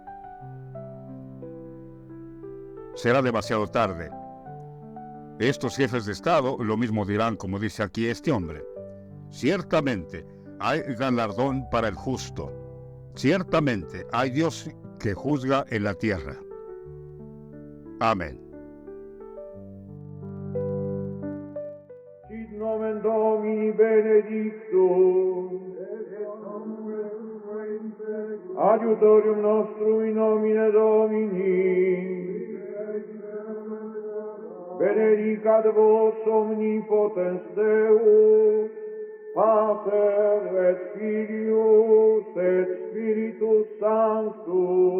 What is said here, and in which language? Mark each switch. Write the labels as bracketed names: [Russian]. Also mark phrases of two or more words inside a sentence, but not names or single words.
[Spanish] Será demasiado tarde. Estos jefes de Estado lo mismo dirán, como dice aquí este hombre. Ciertamente hay galardón para el justo. Ciertamente hay Dios que juzga en la tierra. Amén. [Latin] Sit nomen Domini benedictum, adiutorium nostrum in nomine Domini, benedicat vos omnipotens Deus, Pater et Filius et Spiritus Sanctus,